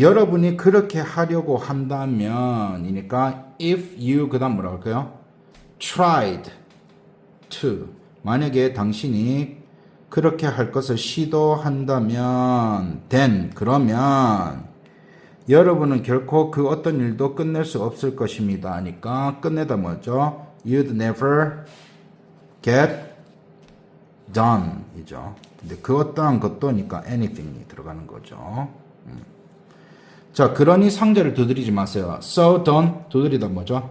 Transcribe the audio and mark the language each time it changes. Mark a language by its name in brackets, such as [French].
[Korean] 여러분이 그렇게 하려고 한다면 이니까 [English] if you [Korean] 그 다음 뭐라 할까요? [English] tried to [Korean] 만약에 당신이 그렇게 할 것을 시도한다면 [English] then [Korean] 그러면 여러분은 결코 그 어떤 일도 끝낼 수 없을 것입니다. 하니까 끝내다 뭐죠? [English] You'd never get done 이죠. [Korean] 근데 그 어떠한 것도니까 anything이 들어가는 거죠. 자, 그러니 상자를 두드리지 마세요. [English] So don't [Korean] 두드리다 뭐죠?